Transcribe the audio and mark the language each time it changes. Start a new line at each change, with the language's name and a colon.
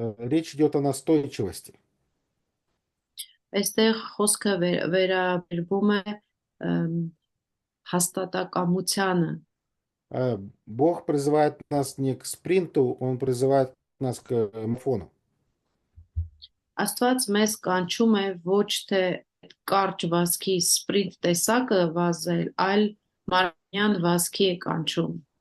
Russian: Речь идет о настойчивости.
Armenian: Այստեղ խոսքը վերաբերվում է հաստատակամությանը։
Russian: Бог призывает нас не к спринту, Он призывает нас к марафону.
Armenian: Աստված մեզ կանչում է ոչ թե կարճ վազքի սպրինտ տեսակը վազել, այլ մարաթոնյան վազքի է կանչում։